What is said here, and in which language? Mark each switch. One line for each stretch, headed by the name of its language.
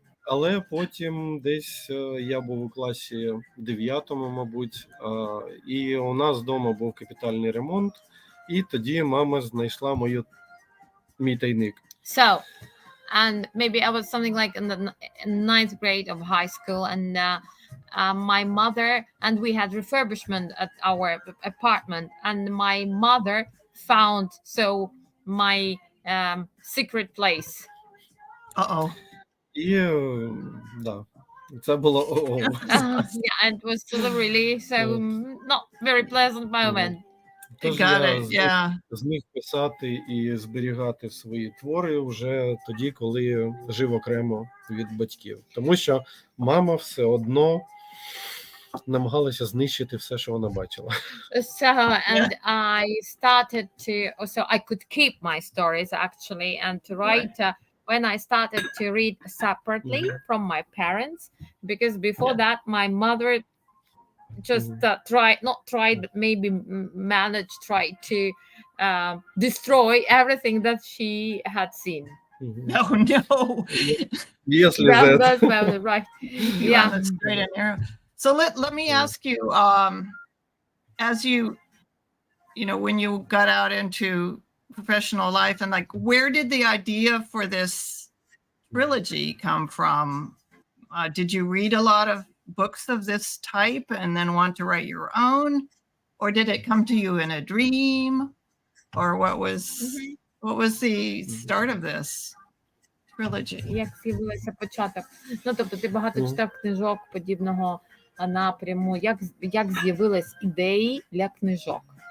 Ukrainian: Але потім десь я був у класі 9-му, мабуть, і у нас вдома був капітальний ремонт, і тоді мама знайшла мій тайник.
English: So, and maybe I was something like in the 9th grade of high school, and my mother, and we had refurbishment at our apartment, and my mother found my secret place. Uh-oh.
Ukrainian: І, да, це було
English: Yeah, and it was still a really not very pleasant moment.
Ukrainian: Тож я зміг писати і зберігати свої твори вже тоді, коли жив окремо від батьків. Тому що мама все одно намагалася знищити все, що вона бачила.
English: So, and I started to, so I could keep my stories actually, and to write when I started to read separately from my parents, because before that my mother just tried, but maybe tried to destroy everything that she had seen. No. Yes, that's right. Yeah, that's great. So let me ask you, as you know, when you got out into professional life, and like, where did the idea for this trilogy come from? Did you read a lot of books of this type and then want to write your own, or did it come to you in a dream, or what was the start of this trilogy?
Ukrainian: Як з'явився початок? Ну, тобто ти багато читав книжок подібного напряму. Як з'явились ідеї для книжок?